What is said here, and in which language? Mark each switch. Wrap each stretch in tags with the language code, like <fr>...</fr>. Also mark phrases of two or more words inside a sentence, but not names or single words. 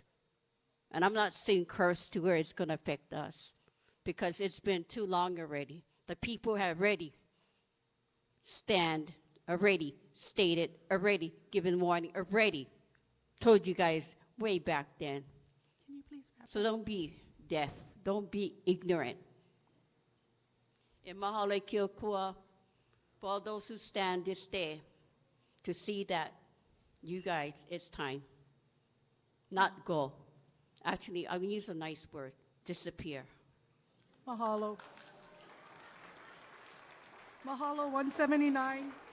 <en>And I'm not saying cursed to where it's going to affect us, because it's been too long already. The people have already already stated, already given warning, already told you guys way back then. Can you please wrap So don't be deaf. Don't be ignorant.</en> <haw>E mahalo kia kua</haw> <en>for all those who stand this day to see that you guys, it's time. Not go. Actually, I will use a nice word, disappear. Mahalo. Mahalo, 179.</en>